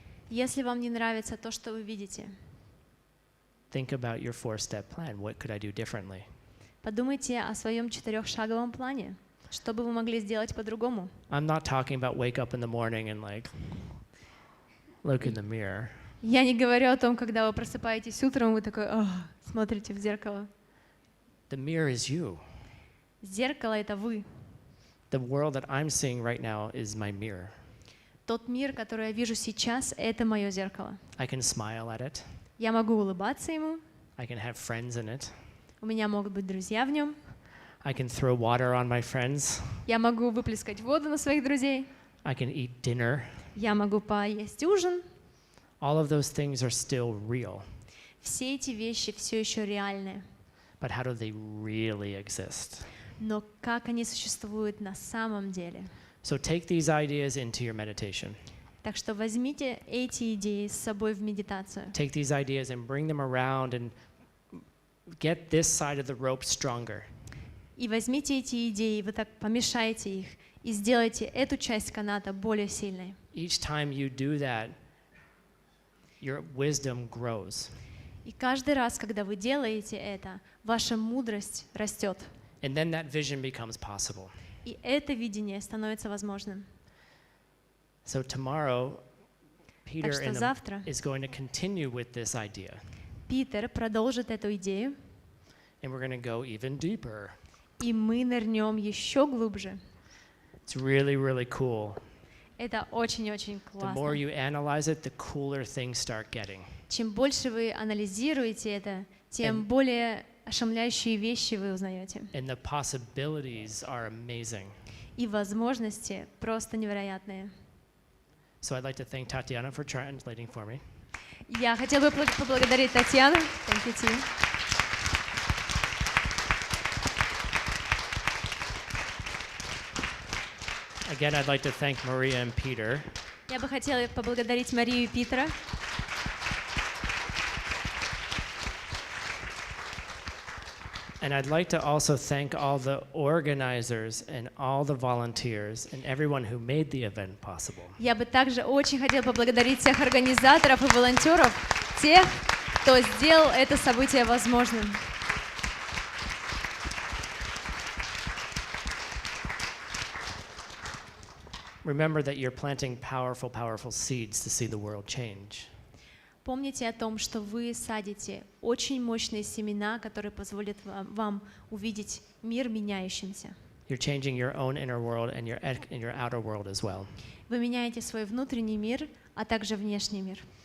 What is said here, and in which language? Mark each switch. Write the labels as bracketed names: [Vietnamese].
[Russian] если вам не нравится то, что вы видите, [English] think about your 4-step plan. What could I do differently? [Russian] подумайте о своем 4-шаговом плане. Что бы вы могли сделать по-другому? [English] I'm not talking about wake up in the morning and like look in the mirror. [Russian] Я не говорю о том, когда вы просыпаетесь утром, вы такой, смотрите в зеркало. [English] The mirror is you. [Russian] Зеркало — это вы. [English] The world that I'm seeing right now is my mirror. [Russian] Тот мир, который я вижу сейчас, это мое зеркало. [English] I can smile at it. [Russian] Я могу улыбаться ему, [English] I can have friends in it. [Russian] у меня могут быть друзья в нем, [English] I can throw water on my friends. [Russian] я могу выплескать воду на своих друзей, [English] I can eat dinner. [Russian] я могу поесть ужин. [English] All of those things are still real. [Russian] Все эти вещи все еще реальны. [English] But how do they really exist? [Russian] Но как они существуют на самом деле? [English] So take these ideas into your meditation. [Russian] Так что возьмите эти идеи с собой в медитацию. [English] Take these ideas and bring them around and get this side of the rope stronger. [Russian] И возьмите эти идеи, вы так помешайте их, и сделайте эту часть каната более сильной. [English] Each time you do that, your wisdom grows. [Russian] И каждый раз, когда вы делаете это, ваша мудрость растет. [English] And then that vision becomes possible. [Russian] И это видение становится возможным. [English] So tomorrow, Peter [Russian] что завтра [English] is going to continue with this idea. [Russian] Питер продолжит эту идею, [English] And we're going to go even deeper. [Russian] и мы нырнем еще глубже. [English] It's really, really cool. [Russian] Это очень-очень [English] The more you analyze it, the cooler things start getting. [Russian] Чем больше вы анализируете это, тем более ошеломляющие вещи вы узнаете. [English] And the possibilities are amazing. [Russian] И возможности просто невероятные. [English] So I'd like to thank Tatiana for translating for me. [Russian] Я хотела бы поблагодарить Татьяну. [English] Thank you, team. Again, I'd like to thank Maria and Peter. [Russian] Я бы хотела поблагодарить Марию и Питера. [English] And I'd like to also thank all the organizers and all the volunteers and everyone who made the event possible. [Russian] Я бы также очень хотела поблагодарить всех организаторов и волонтеров, тех, кто сделал это событие возможным. [English] Remember that you're planting powerful, powerful seeds to see the world change. [Russian] Помните о том, что вы садите очень мощные семена, которые позволят вам увидеть мир меняющимся. [English] You're changing your own inner world and your outer world as well. [Russian] Вы меняете свой внутренний мир, а также внешний мир.